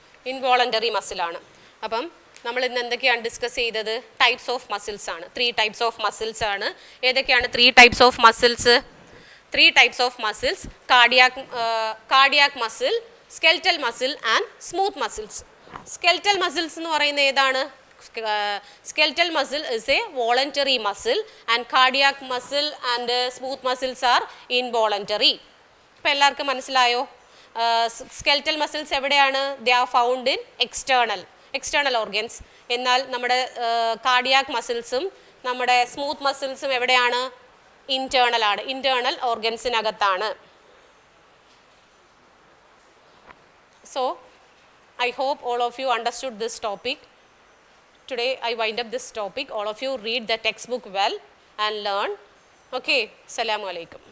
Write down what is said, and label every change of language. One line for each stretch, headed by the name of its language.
Malayalam: Involuntary മസിലാണ്. അപ്പം നമ്മൾ ഇന്ന് എന്തൊക്കെയാണ് ഡിസ്കസ് ചെയ്തത്?
English: Types of muscles ആണ്. 3 types of muscles ആണ്. ഏതൊക്കെയാണ് 3 types of muscles? 3 types of muscles: cardiac muscle, skeletal muscle and smooth muscles.
Malayalam: Skeletal muscles എന്ന് പറയുന്നത് ഏതാണ്?
English: Skeletal muscle is a voluntary muscle and cardiac muscle and smooth muscles are involuntary.
Malayalam: ഇപ്പോൾ എല്ലാവർക്കും മനസ്സിലായോ? Skeletal muscles എവിടെയാണ്?
English: They are found in external organs.
Malayalam: എന്നാൽ നമ്മുടെ cardiac musclesഉം നമ്മുടെ smooth musclesഉം എവിടെയാണ്? Internal ആണ്. Internal organsനകത്താണ്.
English: So, I hope all of you understood this topic. Today I wind up this topic. All of you read the textbook well and learn. Okay,
Arabic: Assalamu alaikum.